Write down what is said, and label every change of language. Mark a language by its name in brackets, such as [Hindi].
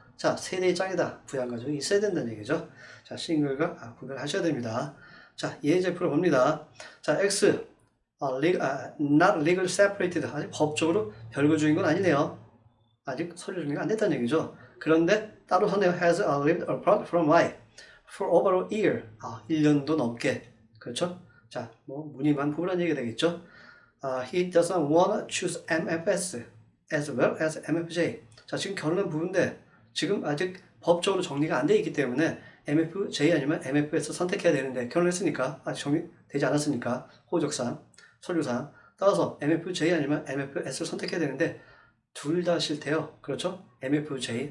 [Korean] 자 세대의 짱이다. 부양가족이 있어야 된다는 얘기죠. 자 싱글과 구별하셔야 됩니다. 자 예제 풀어봅니다. 자 X [English] not legal separated [Korean] 아직 법적으로 별거주인 건 아니네요. 아직 서류 정리가 안 됐다는 얘기죠. 그런데 따로 사네요. [English] has lived apart from Y for over a year. [Korean] 1년도 넘게. 그렇죠? 자, 무늬만 부부란 얘기가 되겠죠. [English] He doesn't want to choose MFS as well as MFJ. [Korean] 자, 지금 결혼한 부부인데 지금 아직 법적으로 정리가 안 돼 있기 때문에 MFJ 아니면 MFS 선택해야 되는데 결혼했으니까 아직 정리되지 않았으니까 호적상, 서류상 따라서 MFJ 아니면 MFS를 선택해야 되는데 둘 다 싫대요. 그렇죠? MFJ.